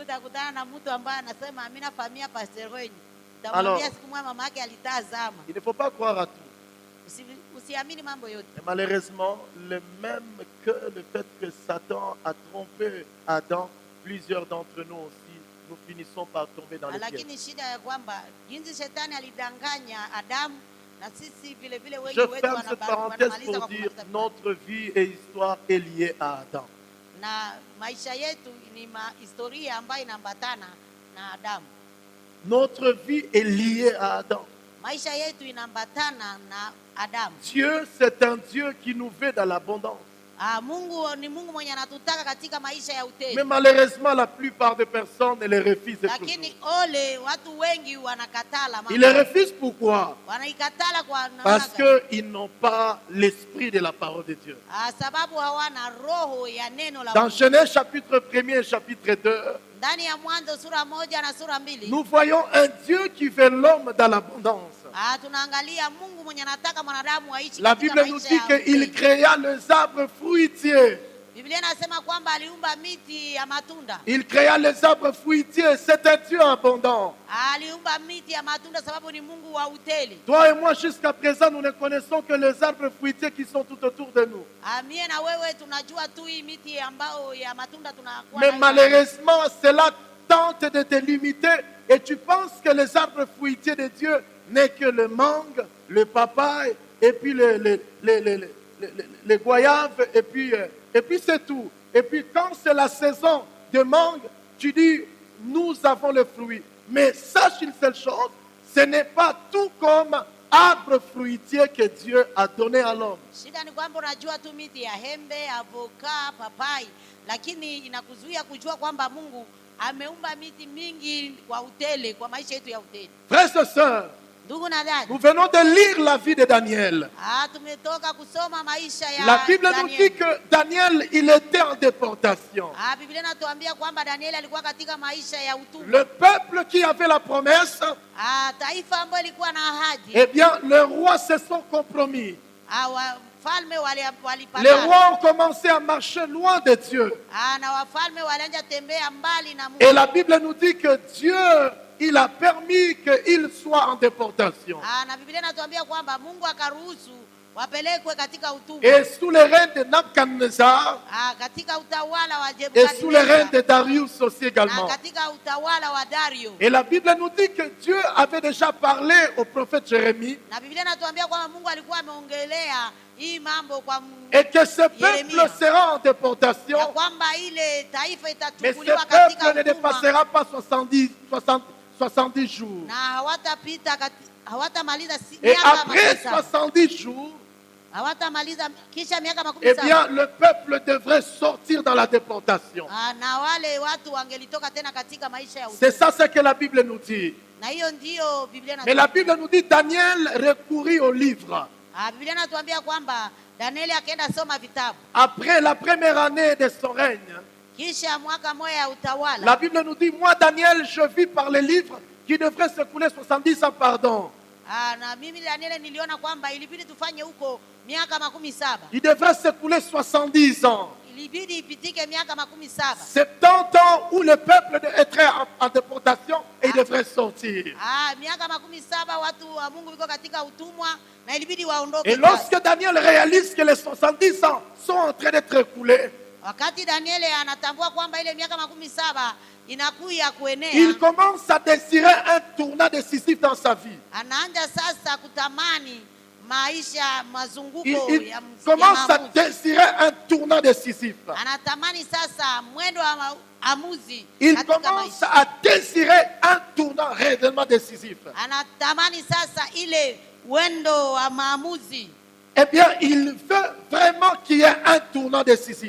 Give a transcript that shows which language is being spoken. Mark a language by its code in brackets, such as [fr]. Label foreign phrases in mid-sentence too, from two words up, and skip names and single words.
[sw] Utakutana na mtu ambaye anasema mimi nafahamia pastor wenyu, [fr] Alors, [sw] utamwambia siku moja mama yake alitazama. [fr] Il ne faut pas croire à tout. [sw] Usiamini mambo yote. [fr] Et malheureusement, le même que le fait que Satan a trompé Adam, plusieurs d'entre nous aussi, nous finissons par tomber dans les pièges. [sw] Lakini shida ya kwamba jinsi shetani alidanganya Adamu na sisi vile vile wengi [fr] Je [sw] wetu [fr] ferme cette parenthèse [sw] wanamaliza [fr] pour [sw] kwa [fr] dire [sw] kumaliza. [fr] notre vie et histoire est liée à Adam. [sw] Na maisha yetu ni historia ambayo inaambatana na Adamu. [fr] Notre vie est liée à Adam. [sw] Maisha yetu inaambatana na Adamu. [fr] Dieu, c'est un Dieu qui nous veut dans l'abondance. [sw] Mungu ni Mungu mwenye anatutaka katika maisha ya utele. [fr] Mais malheureusement, la plupart des personnes les refusent. [sw] Lakini ole watu wengi wanakatala mambo. [fr] Ils les refusent pourquoi? [sw] Wanaikatala kwa namna [fr] Parce [sw] gani? [fr] qu'ils n'ont pas l'esprit de la parole de Dieu. [sw] Sababu hawana roho ya neno la [fr] Dans [sw] Mungu. [fr] Genèse chapitre 1er et chapitre 2, [sw] Ndani ya Mwanzo sura 1 na sura 2 [fr] nous voyons un Dieu qui veut l'homme dans l'abondance. [sw] tunaangalia Mungu mwenye anataka mwanadamu aishi [fr] La [sw] katika [fr] Bible nous [sw] maisha [fr] dit [sw] ya [fr] qu'il [sw] utele. [fr] créa les arbres fruitiers. [sw] Biblia inasema kwamba aliumba miti ya matunda. [fr] Il créa les arbres fruitiers. C'est un Dieu abondant. [sw] Aliumba miti ya matunda sababu ni Mungu wa utele. [fr] Toi et moi, jusqu'à présent, nous ne connaissons que les arbres fruitiers qui sont tout autour de nous. [sw] Mie na wewe tunajua tu hii miti ambao ya matunda tunakuwa [fr] Mais [sw] nayo. [fr] malheureusement, cela tente de te limiter et tu penses que les arbres fruitiers de Dieu n'est que le mangue, le papaye et puis les goyaves et puis c'est tout. Et puis quand c'est la saison de mangue, tu dis nous avons le fruit. Mais sache une seule chose, ce n'est pas tout comme arbre fruitier que Dieu a donné à l'homme. [sw] Shida ni kwamba unajua tu miti ya hembe, avoka, papai, lakini inakuzuia kujua kwamba Mungu ameumba miti mingi kwa utele, kwa maisha yetu ya utele. [fr] Frères et sœurs, [sw] Ndugu na dada, [fr] Nous venons de lire la vie de Daniel. [sw] tumetoka kusoma maisha ya [fr] La Bible nous dit [sw] Daniel. [fr] que Daniel, il était en déportation. [sw] Biblia inatuambia kwamba Danieli alikuwa katika maisha ya utumwa. [fr] Le peuple qui avait la promesse, [sw] Taifa ambalo lilikuwa na ahadi, [fr] eh bien, les rois se sont compromis. [sw] wafalme [fr] Les [sw] walipatana. [fr] rois ont commencé à marcher loin de Dieu. [sw] Na wafalme walianza tembea mbali na Mungu. [fr] Et la Bible nous dit que Dieu, il a permis qu'il soit en déportation. [sw] Na Biblia inatuambia kwamba Mungu akaruhusu wapelekwe katika utumwa. [fr] Et sous le règne de Nabuchodonosor, [sw] Katika utawala wa [fr] et sous le règne de [sw] Nebukadneza, [fr] Darius aussi [sw] na [fr] également. [sw] katika utawala wa Dario. [fr] Et la Bible nous dit que Dieu avait déjà parlé au prophète Jérémie [sw] Na Biblia inatuambia kwamba Mungu alikuwa ameongelea hii mambo kwa [fr] et que ce [sw] Jérémie, [fr] peuple sera en déportation, [sw] ya kwamba ile taifa [fr] mais ce [sw] itachukuliwa katika [fr] peuple ne [sw] utumwa [fr] dépassera pas 70 jours. [sw] na hawatamaliza [fr] Et [sw] miaka [fr] après [sw] 70. [fr] 70 jours, [sw] Hawatamaliza kisha miaka [fr] eh [sw] 70. [fr] bien, le peuple devrait sortir dans la déportation. [sw] Na wale watu wangelitoka tena katika maisha ya [fr] C'est [sw] utumwa. [fr] ça ce que la Bible nous dit. [sw] Na hiyo ndio Biblia [fr] Mais la [sw] inatuambia. [fr] Bible nous dit Daniel recourit au livre. [sw] Biblia inatuambia kwamba Danieli akaenda soma vitabu. [fr] Après la première année de son règne, [sw] Kisha mwaka moja ya [fr] la [sw] utawala, [fr] Bible nous dit, moi Daniel, je vis par les livres qui devraient s'écouler 70 ans, pardon. [sw] na mimi Danieli niliona kwamba ilibidi tufanye huko miaka 17. [fr] Il devrait s'écouler 70 ans. [sw] Ilibidi ipitike miaka 17. [fr] 70 ans où le peuple est en déportation et il devrait sortir. [sw] Miaka 17 watu wa Mungu wiko katika utumwa na ilibidi waondoke. [fr] Et lorsque Daniel réalise que les 70 ans sont en train d'être écoulés, [sw] Wakati Danieli anatambua kwamba ile miaka 17 inakuya kuenea, [fr] il commence à désirer un tournant décisif dans sa vie. [sw] anaanza sasa kutamani maisha mazunguko [fr] Il [sw] ya [fr] commence à [sw] maamuzi. [fr] désirer un tournant décisif. [sw] Anatamani sasa mwendo wa maamuzi [fr] Il [sw] katika [fr] commence [sw] maisha. [fr] à désirer un tournant réellement décisif. [sw] Anatamani sasa ile wendo wa maamuzi. [fr] Eh bien, il veut vraiment qu'il y ait un tournant décisif.